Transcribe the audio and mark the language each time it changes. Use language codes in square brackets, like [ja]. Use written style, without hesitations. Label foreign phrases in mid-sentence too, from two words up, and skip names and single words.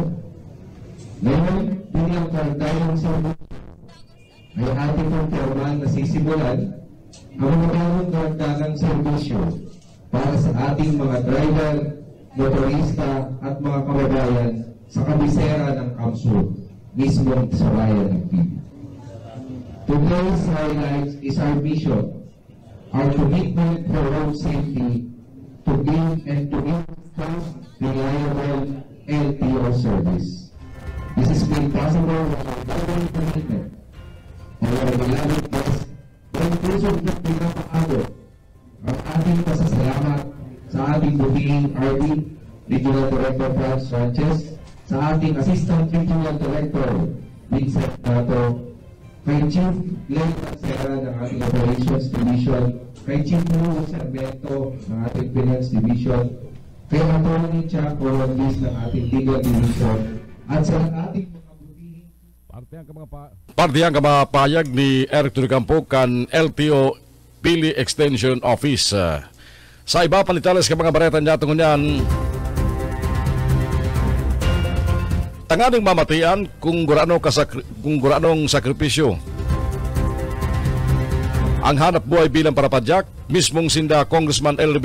[tl] Ngayon, bilang karagdagang serbisyo ay ating pong formal na sisimulan ang mga karagdagang serbisyo para sa ating mga driver, motorista at mga kababayan sa kabisera ng Kamsur, mismo sa bayan ng Pili. [en] Today's highlights is our mission, our commitment for road safety to give and to give fast, reliable LTO service. This is made possible by our government commitment and our beloved guests. [tl] Ang puso na pinapaabot ang ating pasasalamat sa ating butihing RD, Regional Director Franz Sanchez, sa ating Assistant Regional Director Vincent Nato, kay Chief Len Serra ng ating Operations Division, kay Chief Luo Sarmento ng ating Finance Division, kay Atty. Chuck Orondis ng ating Legal Division, at sa ating [bik] Parte ang kamapayag ni Eric Turicampo kan LTO Pili Extension Office. Sa iba panitales ka mga bareta niya tungon yan, tanganing mamatian kung guranong sakripisyo ang hanap buhay bilang parapadyak, mismong sinda Congressman L.